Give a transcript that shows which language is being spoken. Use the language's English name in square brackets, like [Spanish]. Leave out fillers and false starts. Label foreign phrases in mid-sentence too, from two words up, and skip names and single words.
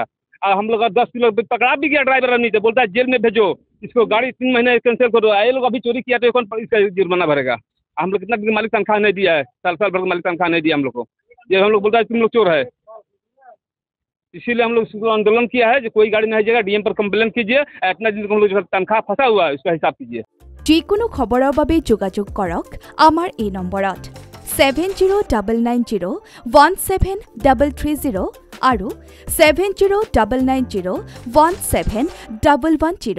[Hindi] और हम लोग 10 किलो पकड़ा भी गया ड्राइवर नहीं, तो बोलता है जेल में भेजो इसको, गाड़ी 3 महीने कैंसिल करो। ये लोग अभी चोरी किया तो कौन इसका जुर्माना भरेगा। हम लोग कितना दिन मालिक तनख्वाह नहीं दिया है, साल भर मालिक तनख्वाह नहीं दिया हम लोग को। ये हम लोग बोलता है तुम लोग चोर है। इसीलिए हम लोग आंदोलन किया है, जो कोई गाड़ी नहीं जाएगा, डीएम पर कंप्लेन कीजिए। इतना दिन हम लोग तनख्वाह फंसा हुआ है, उसका हिसाब कीजिए। [Assamese] যিকোনো খবৰৰ বাবে যোগাযোগ কৰক আমাৰ এই নম্বৰত 7099017330 আৰু 7099017110।